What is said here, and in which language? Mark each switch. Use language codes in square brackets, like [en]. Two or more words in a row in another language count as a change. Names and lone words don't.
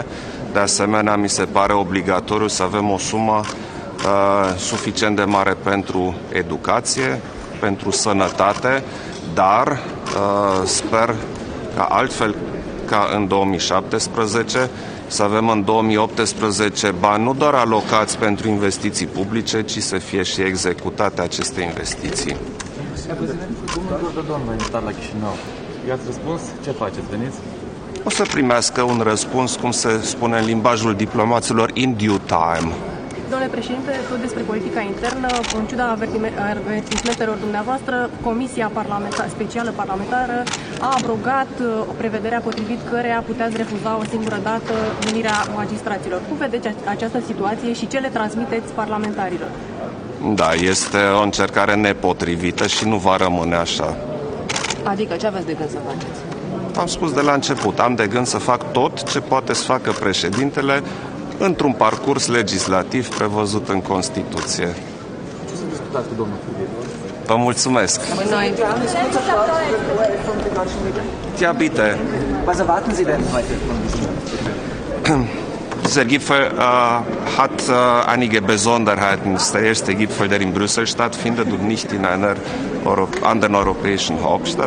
[ro] De asemenea, mi se pare obligatoriu să avem o sumă suficient de mare pentru educație, pentru sănătate, dar sper ca altfel ca în 2017 să avem în 2018 bani nu doar alocați pentru investiții publice, ci să fie și executate aceste investiții. O să primească un răspuns, cum se spune în limbajul diplomaților, [en] in due time. [ro] Domnule președinte, tot despre politica internă, în ciuda avertismentelor dumneavoastră, Comisia Specială Parlamentară a abrogat o prevedere potrivit căreia puteați refuza o singură dată numirea magistraților. Cum vedeți această situație și ce le transmiteți parlamentarilor? Da, este o încercare nepotrivită și nu va rămâne așa. Adică ce aveți de gând să faceți? Am spus de la început, am de gând să fac tot ce poate să facă președintele într-un parcurs legislativ prevăzut în Constituție. Vă mulțumesc. [de] Ja, bitte. Was erwarten Sie denn heute von diesem? Dieser Gipfel hat einige Besonderheiten. Das ist der erste Gipfel, der in Brüssel stattfindet und nicht in einer anderen europäischen Hauptstadt.